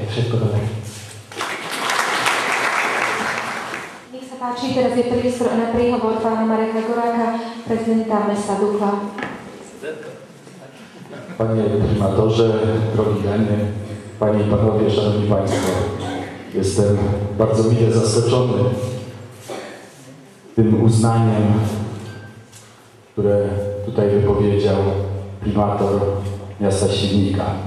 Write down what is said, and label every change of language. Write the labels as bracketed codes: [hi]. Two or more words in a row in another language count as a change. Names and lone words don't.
[sk] Všetko dobré. Nech sa páči, teraz je priestor na príhovor pána Mareka Goráka, prezydenta mesta Dukla. [pl] Panie primatorze, drogi Danie, Panie i Panowie, Szanowni Państwo, jestem bardzo mile zaskoczony tym uznaniem, które tutaj wypowiedział primator miasta Świdnika.